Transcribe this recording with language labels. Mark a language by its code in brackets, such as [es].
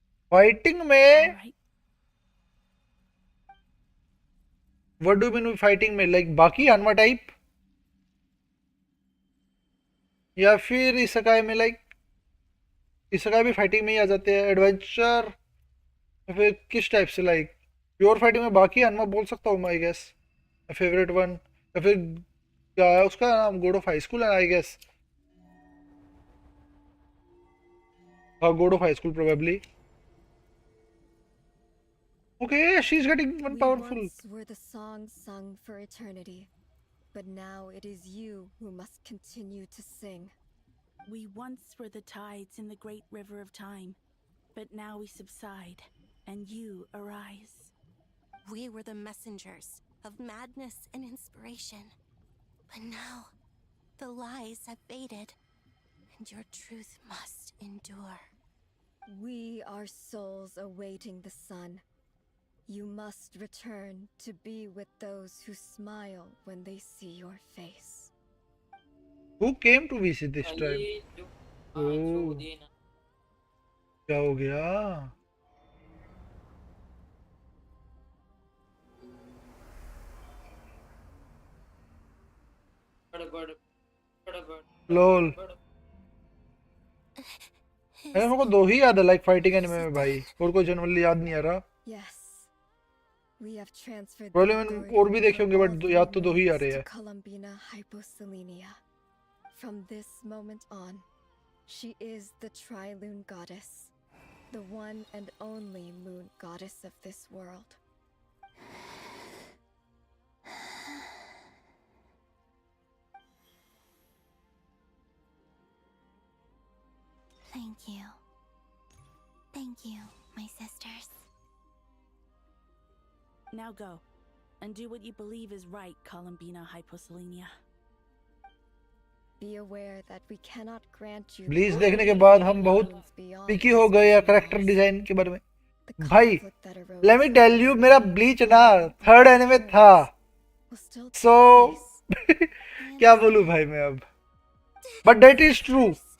[hi] Fighting में [en] what do mean [hi] fighting में, like बाकी अनवा टाइप, या फिर इसकाई में, लाइक इसकाई भी फाइटिंग में ही आ जाते हैं, एडवेंचर, या फिर किस टाइप से, लाइक प्योर फाइटिंग में बाकी अनवा बोल सकता हूँ मैं आई गेस, फेवरेट वन, या फिर क्या है उसका नाम, गॉड ऑफ हाई स्कूल है आई गेस, हाँ God of high school probably. [en] Okay, she's getting one powerful. Once were the songs sung for eternity, but now it is you who must continue to sing. We once were the tides in the great river of time, but now we subside, and you arise. We were the messengers of madness and inspiration. But now, the lies have faded, and your truth must endure. We are souls awaiting the sun. You must return to be with those who smile when they see your face. Who came to visit this time? [hi] Oh, क्या हो गया? लोल, मेरे को दो ही याद है like fighting anime में भाई, और कोई जनरली याद नहीं आ रहा। [en] Yes. We have transferred [hi] Probably मैंने और भी देखे होंगे, बट याद तो दो ही आ रहे हैं। [en] Columbina Hyposelenia. From this moment on, she is the Tri-Lune Goddess, the one and only moon goddess of this world. Thank you. Thank you, my sisters. Now go, and do what you believe is right, Columbina Hyposelenia. Be aware that we cannot grant you. [hi] Bleach देखने के बाद हम बहुत पिकी हो गए हैं character design के बारे में। भाई [en] let me tell you, [hi] मेरा ब्लीच ना 3rd एनिमे था, सो क्या बोलूं भाई मैं अब, [en] But that is true.